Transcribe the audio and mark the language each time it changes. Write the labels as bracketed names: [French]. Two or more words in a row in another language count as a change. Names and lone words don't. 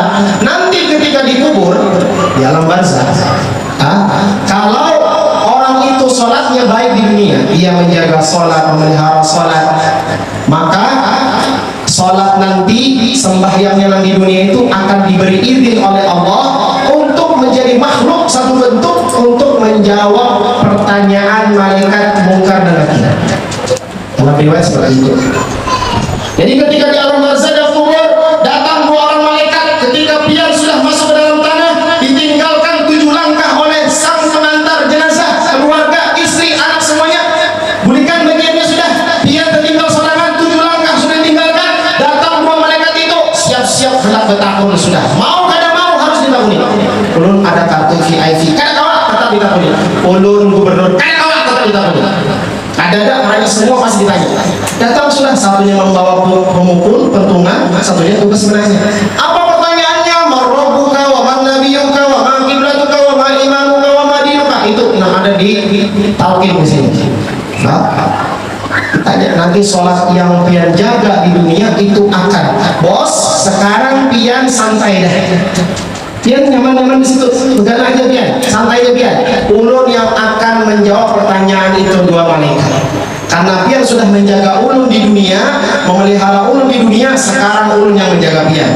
[Indonesian] Nanti ketika dikubur di alam barzakh, kalau orang itu sholatnya baik di dunia, dia menjaga sholat, memelihara sholat, maka sholat nanti, sembahyangnya di dunia itu akan diberi izin oleh Allah untuk menjadi makhluk satu bentuk untuk menjawab pertanyaan malaikat mungkar dan nakir. Dalam riwayat seperti itu. Jadi ketika di alam barzakh dan kubur, datang dua orang malaikat. Ketika pian sudah masuk ke dalam tanah, ditinggalkan 7 langkah oleh sang pengantar jenazah, keluarga, istri, anak semuanya. [Banjar] Bulikan bagiannya sudah, pian tertinggal sorangan, 7 langkah sudah tinggalkan. Datang dua malaikat itu, siap-siap hendak bertakun sudah. Mau kada mau harus ditakuni. Ulun ada kartu VIP, kada kawat tetap ditakuni. Ulun gubernur, kada kawat tetap ditakuni. [Indonesian] Ada orangnya semua pasti ditanya. Datang sudah, satunya membawa pemukul, pentungan, satunya tugas menanya. Apa pertanyaannya? [Arabic] من ربك ومن نبيك وما قبلتك وما إمامك وما دينك. [Indonesian] Itu yang ada di talqin di sini. Nah, tanya nanti sholat yang pian jaga di dunia itu akan, bos sekarang pian santai dah. Pian nyaman-nyaman di situ, pegang aja pian, santai aja pian. Ulun yang akan menjawab pertanyaan itu dua malaikat. Karena pian sudah menjaga ulun di dunia, memelihara ulun di dunia, sekarang ulun yang menjaga pian.